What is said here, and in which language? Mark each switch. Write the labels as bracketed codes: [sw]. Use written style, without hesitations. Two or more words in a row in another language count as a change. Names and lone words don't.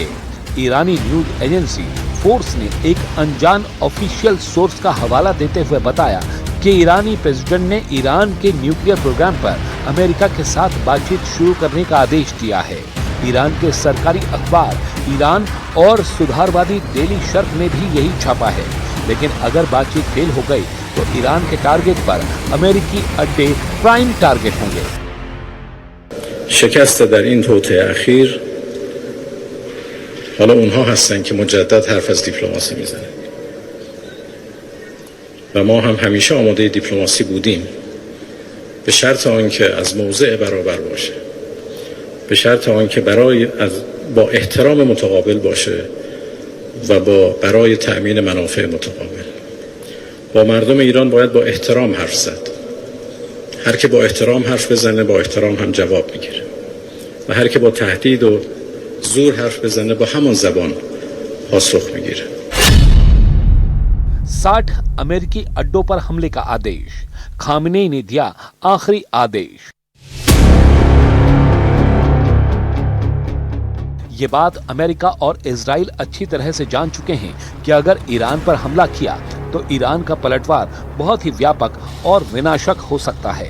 [hi] ईरानी न्यूज एजेंसी फोर्स ने एक अनजान [en] official source [hi] का हवाला देते हुए बताया कि ईरानी प्रेसिडेंट ने ईरान के [en] nuclear program [hi] पर अमेरिका के साथ बातचीत शुरू करने का आदेश दिया है। ईरान के सरकारी अखबार ईरान और सुधारवादी डेली शर्क ने भी यही छापा है, लेकिन अगर बातचीत फेल हो गई तो ईरान के टारगेट पर अमेरिकी अड्डे [en] prime target [hi] होंगे। [fa] شکست در این توطئه اخیر حالا اونها هستن که مجدد حرف از دیپلماسی میزنن و ما هم همیشه آماده دیپلماسی بودیم، به شرط آنکه از موضع برابر باشه، به شرط آنکه با احترام متقابل باشه و برای تأمین منافع متقابل. با مردم ایران باید با احترام حرف زد. هر که با احترام حرف بزنه با احترام هم جواب میگیره و هر که با تهدید و زور حرف بزنه با همان زبان پاسخ میگیره. [hi] 60 अमेरिकी अड्डों पर हमले का आदेश, खामनेई ने दिया आखिरी आदेश। ये बात अमेरिका और इजराइल अच्छी तरह से जान चुके हैं कि अगर ईरान पर हमला किया तो ईरान का पलटवार बहुत ही व्यापक और विनाशक हो सकता है।